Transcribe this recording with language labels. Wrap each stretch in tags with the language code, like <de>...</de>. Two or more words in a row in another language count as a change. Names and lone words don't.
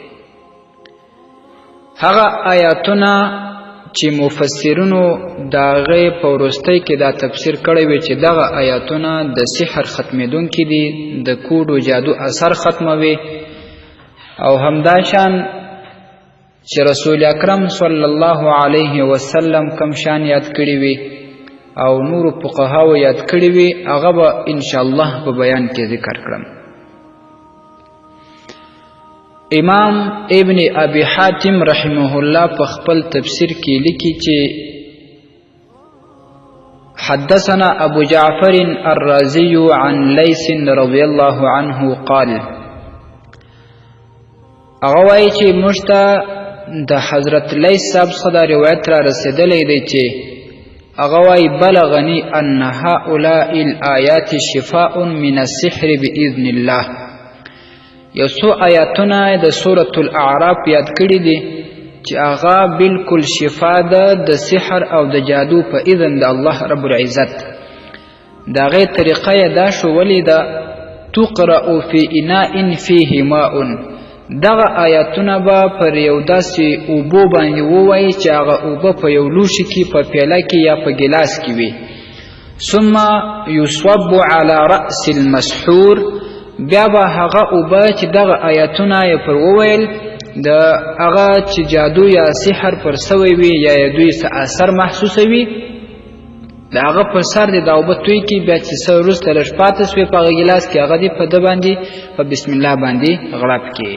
<ps>هغه آیاتونه چې مفسرینو د هغې په وروستۍ کې دا تفسیر کړی وي چې دغه آیاتونه د سحر ختمېدونکي دي، د کوډو جادو اثر ختموي، او همداشان چې رسول اکرم</ps> <ar>صلی الله علیه وسلم</ar> <ps>کم شان یاد کړي وي او نورو فقهاو یاد کړي وي، هغه به انشاءالله په بیان کې ذکر کړم. امام ابن ابي حاتم</ps> <ar>رحمه الله</ar> <ps>په خپل تفسیر کې لیکي چې</ps> <ar>حدثنا ابو جعفر الرازي عن ليث رضي الله عنه قال،</ar> <ps>هغه وایي چې موږ ته د حضرت لیث صاحب څخه دا روایت را رسېدلی دی چې هغه وایي</ps> <ar>بلغني ان هؤلاء الآیات شفاء من السحر بإذن الله.</ar> <ps>یو څو آیاتونه د سورة الاعراف یاد کړي دي چې هغه بالکل شفا ده د سحر او د جادو په اذن د الله رب العزت. د هغې طریقه یې دا ښوولې ده</ps> <ar>تقرأ فی اناء فیه ماء.</ar> <ps>دغه آیاتونه به پر یو داسې اوبو باندې ووایي چې هغه اوبه په یو لوښي کې، په پیاله کې یا په ګیلاس کې وي.</ps> <ar>ثم یصب علی رأس المسحور،</ar> <ps>بیا به هغه اوبه چې دغه آیاتونه یې پر وویل د هغه چې جادو یا سحر پر سوی وي یا یې دوی څه اثر محسوسوي، د هغه پر سر دې دا اوبه توی کړي، بیا چې څه وروسته لږ پاته سوې په هغه ګیلاس کې هغه دې په ده باندې په بسم الله باندې غړپ کړي.</ps>